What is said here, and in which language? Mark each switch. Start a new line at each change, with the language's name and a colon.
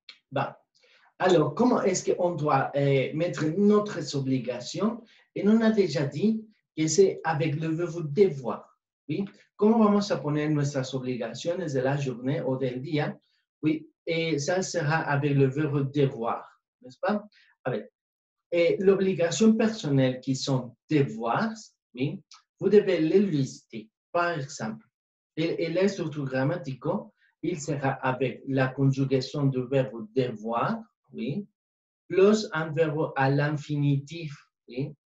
French: Bah, alors, comment est-ce qu'on doit mettre notre obligation? Et on a déjà dit que c'est avec le verbe devoir.
Spanish: ¿Sí? ¿Cómo vamos a poner nuestras obligaciones
French: de la journée
Spanish: o del día?
French: Oui, et ça sera avec le verbe devoir, n'est-ce pas? Avec l'obligation personnelle qui sont devoirs, oui, vous devez les lister. Par exemple, et les structures grammaticaux, il sera avec la conjugation du verbe devoir, oui, plus un verbe à l'infinitif, oui.